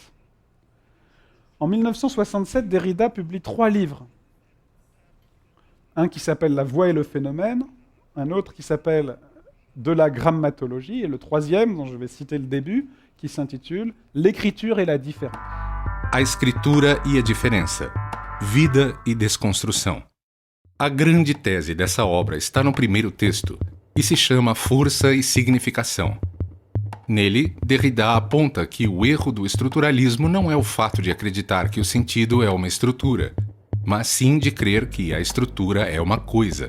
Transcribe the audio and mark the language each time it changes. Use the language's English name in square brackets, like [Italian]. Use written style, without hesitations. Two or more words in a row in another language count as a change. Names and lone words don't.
[French] En 1967, Derrida publie 3 livres. Un qui s'appelle « La voix et le phénomène », un autre qui s'appelle « De la grammatologie », et le troisième, dont je vais citer le début, qui s'intitule « L'écriture et la différence ». [Portuguese] A escritura e a diferença. Vida e desconstrução. A grande tese dessa obra está no primeiro texto e se chama Força e Significação. Nele, Derrida aponta que o erro do estruturalismo não é o fato de acreditar que o sentido é uma estrutura, mas sim de crer que a estrutura é uma coisa.